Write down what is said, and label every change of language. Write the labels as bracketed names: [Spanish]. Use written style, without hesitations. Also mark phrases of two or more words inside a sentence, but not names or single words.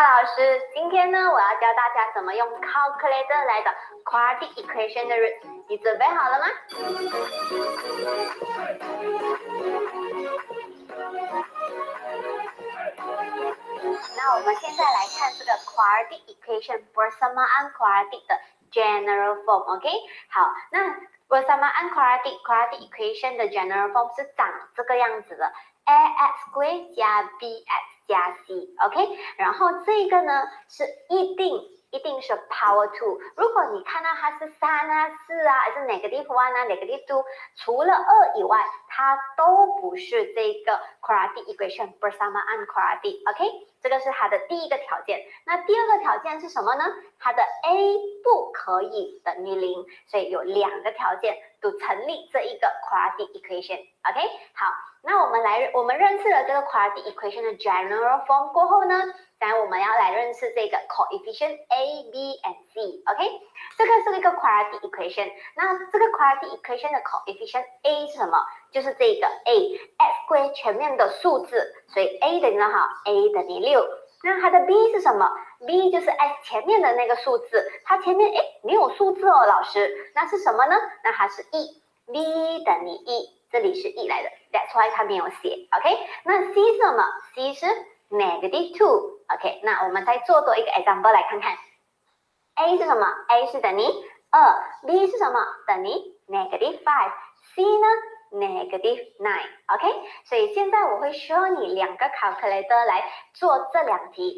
[Chinese] 师，今天呢，我要教大家怎么用 calculator 来找 [English] quadratic equation [Chinese] 的 root。你准备好了吗？那我们现在来看这个 [English] quadratic equation [Malay] bersamaan quadratic [Chinese] 的 [English] general form， [Chinese] OK？、好，那 [Malay] bersamaan quadratic [Chinese] equation 的 [English] general form [Chinese] 是长这个样子的 ， [English] ax square [Chinese] 加 bx 加 c，OK？、然后这个呢是一定是 [English] power two。 [Chinese] 如果你看到它是3啊、4啊，还是 negative 1啊、negative 2，除了2以外，它都不是这个 [English] quadratic equation [Malay] bersamaan quadratic， [Chinese] OK？、这个是它的第一个条件。那第二个条件是什么呢？它的 a 不可以等于0，所以有2个条件都成立这一个 [English] quadratic equation， [Chinese] OK？、好，那我们认识了这个 [English] quadratic equation [Chinese] 的 [English] general form [Chinese] 过后呢？然后我们要来认识这个 [English] coefficient a, b and c， [Chinese] OK？、这个是一个 [English] quadratic equation。 [Chinese] 那这个 [English] quadratic equation [Chinese] 的 coefficient a 是什么？就是这个 a， [English] x square [Chinese] 前面的数字，所以 a 等于多少 ？a 等于6。那它的 b 是什么 ？b 就是 x 前面的那个数字，它前面没有数字哦，老师，那是什么呢？那它是1，b 等于1，这里是1来的 ， [English] that's why [Chinese] 它没有写 ，OK？那 c 是什么 ？c 是 negative 2。OK， 那我们再做多一个 example 来看看 ，a 是什么 ？a 是等于2 ，b 是什么？等于 negative 5，c 呢 negative 9。OK， 所以现在我会需要你2个 calculator 来做这2题。